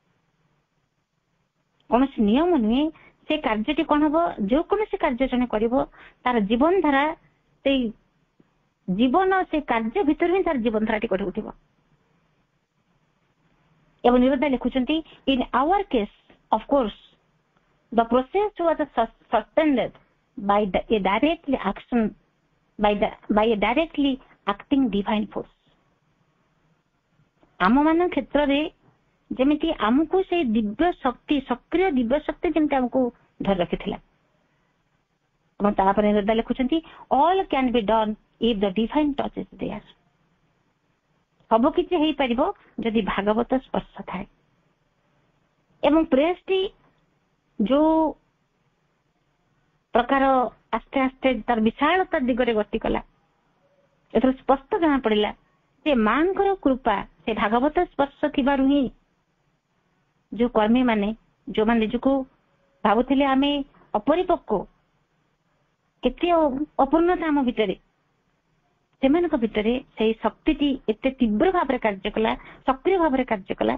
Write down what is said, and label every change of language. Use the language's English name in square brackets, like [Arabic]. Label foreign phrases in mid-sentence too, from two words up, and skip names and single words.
[Odia] କୌଣସି ନିୟମ ନୁହେଁ, ସେ କାର୍ଯ୍ୟଟି କଣ ହବ, ଯୋଉ କୌଣସି କାର୍ଯ୍ୟ ଜଣେ କରିବ ତାର ଜୀବନ ଧାରା, ସେଇ ଜୀବନ ସେ କାର୍ଯ୍ୟ ଭିତରୁ ହିଁ ତାର ଜୀବନ ଧାରାଟି ଗଢି ଉଠିବ। ଏବଂ ନିରୋଧା ଲେଖୁଛନ୍ତି [English] In our case of course the process was suspended by a directly action by a directly acting divine force। [Odia] ଆମ ମାନଙ୍କ କ୍ଷେତ୍ରରେ ଯେମିତି ଆମକୁ ସେଇ ଦିବ୍ୟ ଶକ୍ତି, ସକ୍ରିୟ ଦିବ୍ୟ ଶକ୍ତି ଯେମିତି ଆମକୁ ଧରି ରଖିଥିଲା। ଏବଂ ତାପରେ ନିରୋଧା ଲେଖୁଛନ୍ତି [English] all can be done if the divine touch is there। [Odia] ସବୁ କିଛି ହେଇପାରିବ ଯଦି ଭାଗବତ ସ୍ପର୍ଶ ଥାଏ। ଏବଂ ପ୍ରେସଟି ଯୋଉ ପ୍ରକାର ଆସ୍ତେ ଆସ୍ତେ ତାର ବିଶାଳତା ଦିଗରେ ଗତି କଲା, ଏଥିରୁ ସ୍ପଷ୍ଟ ଜଣା ପଡିଲା ଯେ ମାଙ୍କର କୃପା, ସେ ଭାଗବତ ସ୍ପର୍ଶ ଥିବାରୁ ହିଁ ଯୋଉ କର୍ମୀ ମାନେ, ଯୋଉମାନେ ନିଜକୁ ଭାବୁଥିଲେ ଆମେ ଅପରିପକ୍ୱ, କେତେ ଅପୂର୍ଣ୍ଣତା ଆମ ଭିତରେ, ସେମାନଙ୍କ ଭିତରେ ସେଇ ଶକ୍ତିଟି ଏତେ ତୀବ୍ର ଭାବରେ କାର୍ଯ୍ୟ କଲା, ସକ୍ରିୟ ଭାବରେ କାର୍ଯ୍ୟ କଲା।